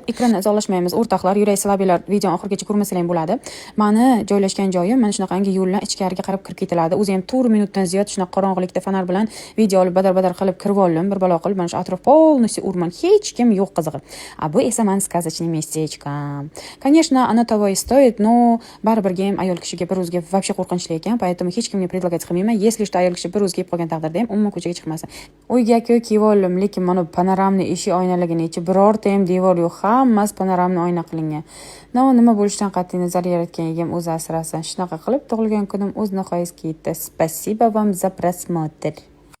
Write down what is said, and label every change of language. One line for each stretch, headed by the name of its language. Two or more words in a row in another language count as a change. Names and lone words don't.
Uzbek: Ekranni izolashmaymiz, o'rtoqlar, yurak salabiylar video oxirigacha ko'rmasalar ham bo'ladi. Meni joylashgan joyim mana shunaqangi yo'ldan ichkariga qarab kirib ketiladi. O'zi ham 4 minutdan ziyod shunaqa qorong'ilikda fonar bilan video olib badar-badar qilib kirib oldim. Bir balo qilib, mana shu atrof полностью o'rmon, hech kim yo'q qizig'i. A bu esa men
Russian: сказочный местечко. Конечно, оно того и стоит, но
Uzbek: baribirga ham ayol kishiga bir o'ziga вообще qo'rqinchli ekan, поэтому hech kimga предлагать qilmayman.
Russian: Если что
Uzbek: ayol kishi bir o'ziga kelib qolgan taqdirda ham umuman ko'chaga chiqmasin. Uyga-ku kiyib oldim, lekin mana panoramli eshik oynaligini ichi birorta ham devor yo'q, hammasi panoramli oyna qilingan. Nima bo'lishidan qat'iy nazar yaratgan egam o'zi asrasin. Shunaqa qilib tug'ilgan kunim o'z nihoyasiga yetdi.
Russian: Спасибо вам за просмотр.